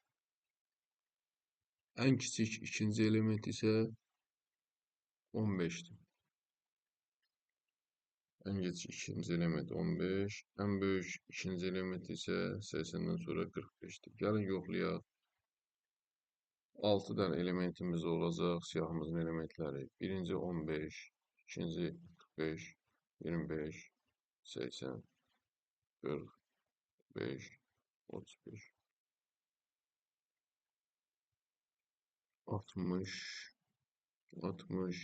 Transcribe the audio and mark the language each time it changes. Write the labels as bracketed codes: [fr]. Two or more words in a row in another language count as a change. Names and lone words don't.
[tr] En küçük ikinci element ise 15'ti. En küçük ikinci element 15. En büyük ikinci element ise 80'den sonra 45'ti. [az] Gəlin yoxlayaq. 6 dənə elementimiz olacaq. Siyahımızın elementləri. Birinci 15, ikinci 45, 25, 80, 45, 35, 60, 60.